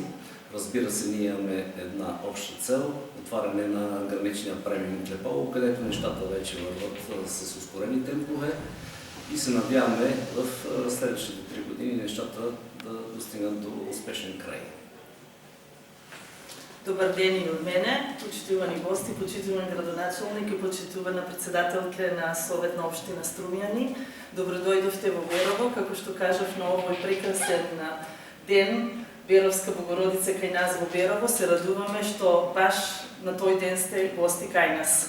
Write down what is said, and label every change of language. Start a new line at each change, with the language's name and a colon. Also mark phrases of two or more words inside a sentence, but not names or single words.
Bulgarian: Разбира се, ние имаме една обща цел – отваряне на граничния премиум Клепало, където нещата вече върват с ускорени темпове и се надяваме в следващите 3 години нещата да достигнат до успешен край. Добър ден и от мене,
Macedonian: почитувани гости, почитуван градоначалник и почитувана председателка на Совет на община Струмјани. Добродојдовте во Берово, како што кажав, на овој прекрасен ден, Беровска Богородица кај нас во Берово. Се радуваме што баш на тој ден сте гости кај нас.